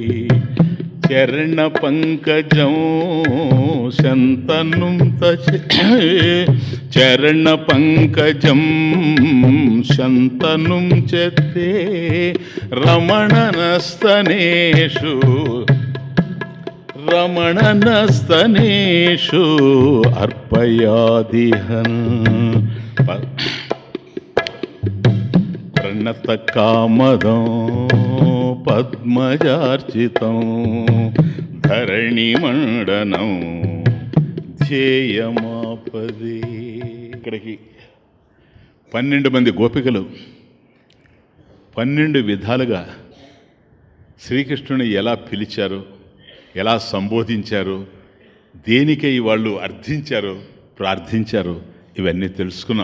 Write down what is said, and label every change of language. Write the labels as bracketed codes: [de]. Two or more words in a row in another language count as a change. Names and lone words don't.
[sa] चरणपङ्कजं शन्तनुं चरणपङ्कजं शन्तनुं च ते रमणनस्तनेषु अर्पयादिहं। प्रणतकामदं पद्मजार्चितं धरणिमण्डनं ధ్యేయమాపది. [te] ఇక్కడికి 12 మంది గోపికలు 12 విధాలుగా శ్రీకృష్ణుని ఎలా పిలిచారు, ఎలా సంబోధించారు, దేనికై వాళ్ళు అర్థించారు, ప్రార్థించారు, ఇవన్నీ తెలుసుకున్నాం.